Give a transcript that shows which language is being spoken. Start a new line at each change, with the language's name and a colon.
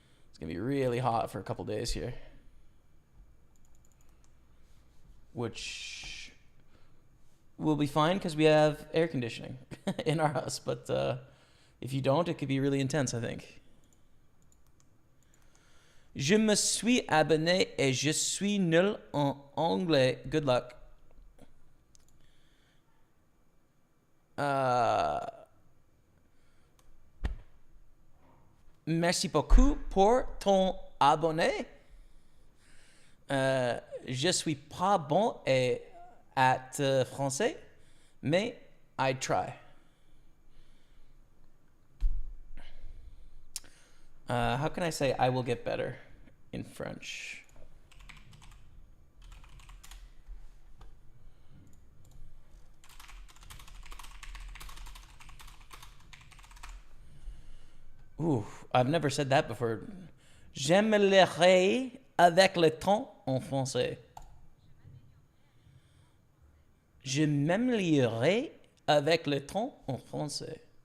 English: It's going to be really hot for a couple days here. Which will be fine because we have air conditioning in our house. But if you don't, it could be really intense, I think.
French: Je me suis abonné et je suis nul en anglais.
English: Good luck.
French: Merci beaucoup pour ton abonné. Je suis pas bon at français, mais
English: I try. How can I say I will get better in French? Ooh, I've never said that before.
French: J'aimerais avec le temps en français. Je m'améliorerai avec le temps en français.